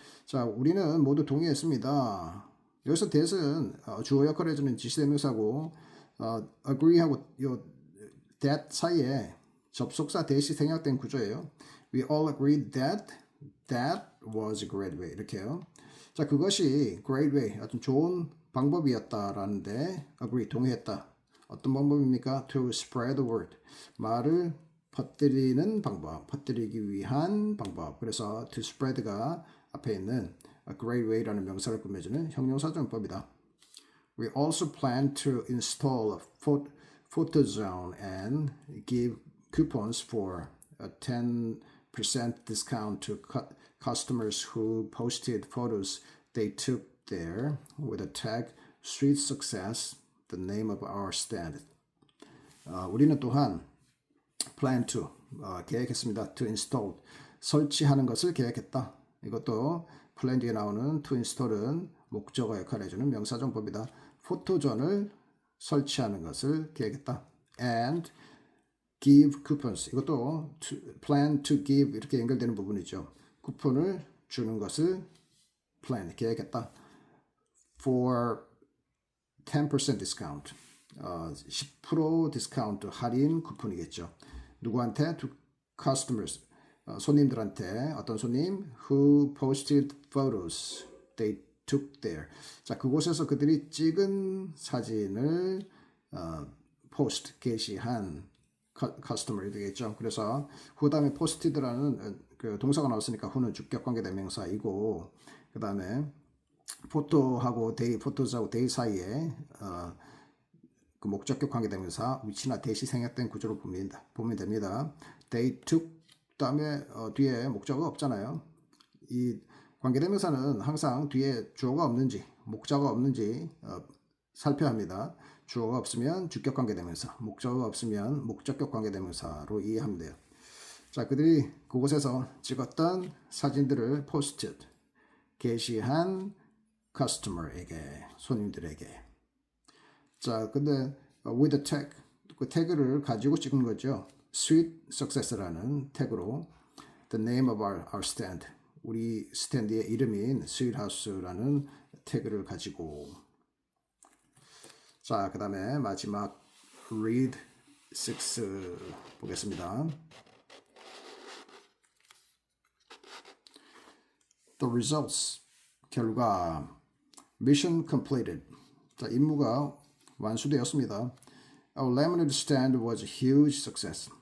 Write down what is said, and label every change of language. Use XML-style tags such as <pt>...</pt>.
<ko>자, 우리는 모두 동의했습니다. 여기서 that은 주어 역할을 해주는 지시대명사고 agree하고 that 사이에 접속사 대시 생략된 구조예요.</ko> <en>We all agreed that was a great way.</en> <ko>이렇게요. 자, 그것이 great way, 아주 좋은 방법이었다라는데 agree, 동의했다. 어떤 방법입니까?</ko> <en>To spread the word.</en> <ko>말을 퍼뜨리는 방법, 퍼뜨리기 위한 방법. 그래서 to spread가 앞에 있는 a great way라는 명사를 꾸며주는 형용사전법이다.</ko> <en>We also plan to install a photo zone and give coupons for a 10% discount to customers who posted photos they took there with a tag Sweet Success, the name of our stand.</en> <ko>우리는 또한 plan to, 계획했습니다. To install, 설치하는 것을 계획했다. 이것도 plan 뒤에 나오는 to install은 목적어 역할을 해주는 명사정법이다. 포토존을 설치하는 것을 계획했다.</ko> <en>And give coupons,</en> <ko>이것도 plan to give 이렇게 연결되는 부분이죠. 쿠폰을 주는 것을 plan, 계획했다.</ko> <en>For 10% discount,</en> <ko>10% 디스카운트 할인 쿠폰이겠죠. 누구한테?</ko> <en>To customers,</en> <ko>손님들한테. 어떤 손님?</ko> <en>Who posted photos they took there.</en> <ko>자, 그곳에서 그들이 찍은 사진을 post, 게시한 customer이 되겠죠. 그래서 who 다음에 posted라는 그 동사가 나왔으니까 who는 주격관계 대명사이고, 그 다음에 포토하고 데이, 포토즈하고 데이 사이에 그 목적격 관계대명사 위치나 대시 생략된 구조로 보면 됩니다. They took 다음에 뒤에 목적어가 없잖아요. 이 관계대명사는 항상 뒤에 주어가 없는지 목적어가 없는지 살펴야 합니다. 주어가 없으면 주격 관계대명사, 목적어가 없으면 목적격 관계대명사로 이해하면 돼요. 자, 그들이 그곳에서 찍었던 사진들을 posted, 게시한 customer에게, 손님들에게. 자, 근데</ko> <en>with a tag,</en> <ko>그 태그를 가지고 찍은 거죠. Sweet Success라는 태그로</ko> <en>the name of our stand,</en> <ko>우리 스탠드의 이름인 Sweet House라는 태그를 가지고. 자, 그 다음에 마지막 read 6 보겠습니다.</ko> <en>the results.</en> <ko>결과.</ko> <en>Mission completed.</en> <ko>자, 임무가 완수되었습니다.</ko> <en>Our lemonade stand was a huge success.</en>